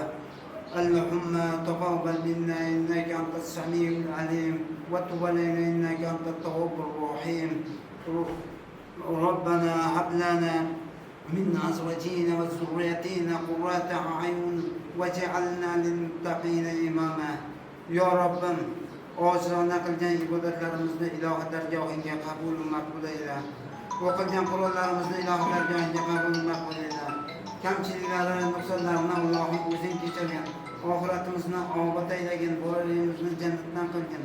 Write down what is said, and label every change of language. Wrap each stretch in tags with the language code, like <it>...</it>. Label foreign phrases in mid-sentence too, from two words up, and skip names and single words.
<ar>اللهم تقبل منا إنك أنت السميع العليم وتب علينا إنك أنت التواب الرحيم. ربنا هب لنا من أزواجنا وذرياتنا قرة أعين واجعلنا للمتقين إماما. يا رب</ar> <uz>oshirona qilgan ibodatlarimizni ilohi dargohiga qabul maqbul ayla. O'qilgan Qur'onlarimizni ilohi dargohiga qabul maqbul ayla. Kamchiliklarini, nuqsonlarini Allohim o'zing kechirgin. Oxiratimizni obod aylagin, bolalarimizni jannatdan qilgin.</uz>